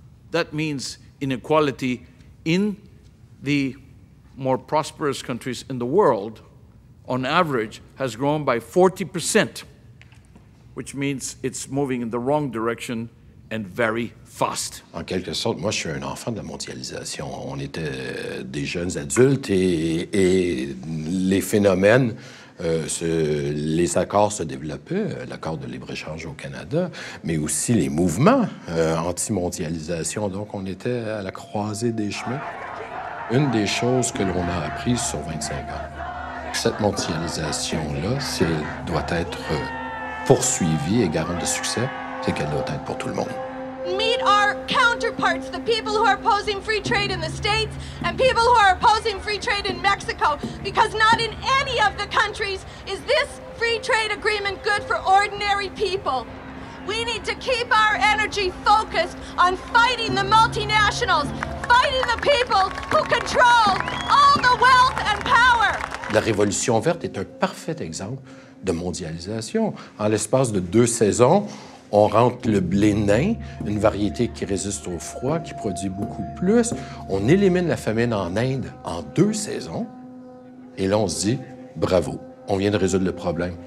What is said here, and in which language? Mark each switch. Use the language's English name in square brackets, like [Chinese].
[English] That means inequality in the more prosperous countries in the world, on average, has grown by 40%, which means it's moving in the wrong direction and very fast. [French] En quelque sorte, moi, je suis un enfant de la mondialisation. On était des jeunes adultes et les phénomènes les accords se développaient, l'accord de libre-échange au Canada, mais aussi les mouvements anti-mondialisation. Donc, on était à la croisée des chemins. Une des choses que l'on a apprises sur 25 ans, cette mondialisation-là, si elle doit être poursuivie et garante de succès, c'est qu'elle doit être pour tout le monde. [English] Meet our counterparts, the people who are opposing free trade in the States and people who are opposing free trade in Mexico, because not in any of the countries is this free trade agreement good for ordinary people. We need to keep our energy focused on fighting the multinationals, fighting the people who control all the wealth and power. [French] La Révolution verte est un parfait exemple de mondialisation. En l'espace de 2 saisons, on rentre le blé nain, une variété qui résiste au froid, qui produit beaucoup plus. On élimine la famine en Inde en 2 saisons. Et là, on se dit, bravo, on vient de résoudre le problème.